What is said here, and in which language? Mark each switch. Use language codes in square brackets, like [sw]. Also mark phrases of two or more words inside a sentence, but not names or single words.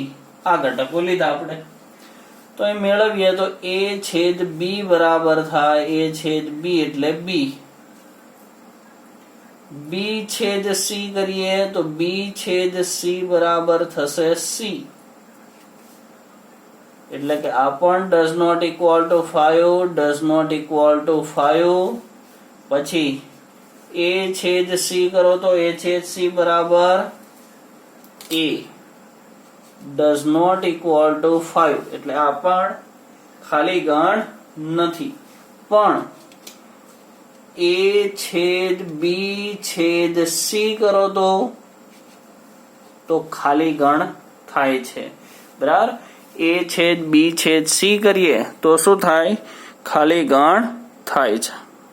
[gu] આ ઘટકો લીધા આપણે, તો એ મેળવીએ તો એ છેદ બી બરાબર થાય એ છેદ બી એટલે બી. બી છેદ સી કરીએ તો બી છેદ સી બરાબર થશે સી, એટલે કે આ પણ [en] does not equal to 5, does not equal to 5. [gu] પછી એ છેદ સી કરો તો એ છેદ સી બરાબર એ [en] does not equal to 5, [gu] એટલે આ પણ ખાલી ગણ નથી. પણ એ છેદ બી છેદ સી કરો તો ખાલી ગણ થાય છે. બરાબર, એ છેદ બી છેદ સી કરીએ તો શું થાય, ખાલી ગણ થાય છે.